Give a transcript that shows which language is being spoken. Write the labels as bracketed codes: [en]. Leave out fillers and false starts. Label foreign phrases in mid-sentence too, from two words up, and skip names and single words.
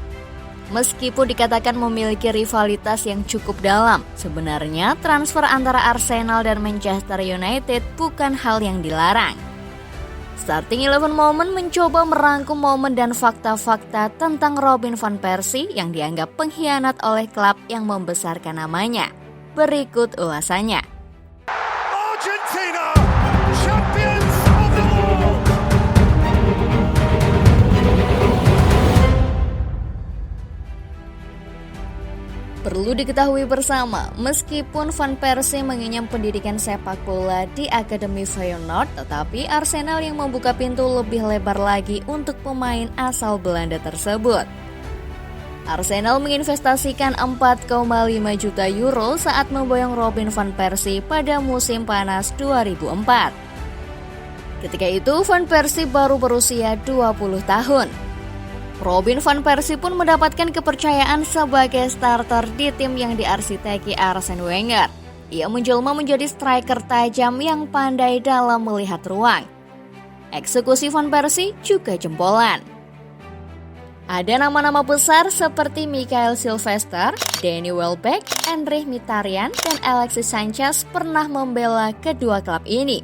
[id] Meskipun dikatakan memiliki rivalitas yang cukup dalam, sebenarnya transfer antara Arsenal dan Manchester United bukan hal yang dilarang. Starting 11 Moment mencoba merangkum momen dan fakta-fakta tentang Robin van Persie yang dianggap pengkhianat oleh klub yang membesarkan namanya. Berikut ulasannya. [en] Argentina, champions of the world. [id] Perlu diketahui bersama, meskipun Van Persie mengenyam pendidikan sepak bola di Akademi Feyenoord, tetapi Arsenal yang membuka pintu lebih lebar lagi untuk pemain asal Belanda tersebut. Arsenal menginvestasikan 4,5 juta euro saat memboyong Robin van Persie pada musim panas 2004. Ketika itu, Van Persie baru berusia 20 tahun. Robin van Persie pun mendapatkan kepercayaan sebagai starter di tim yang diarsiteki Arsene Wenger. Ia menjelma menjadi striker tajam yang pandai dalam melihat ruang. Eksekusi Van Persie juga jempolan. Ada nama-nama besar seperti Mikael Silvestre, Danny Welbeck, Henrich Mkhitaryan, dan Alexis Sanchez pernah membela kedua klub ini.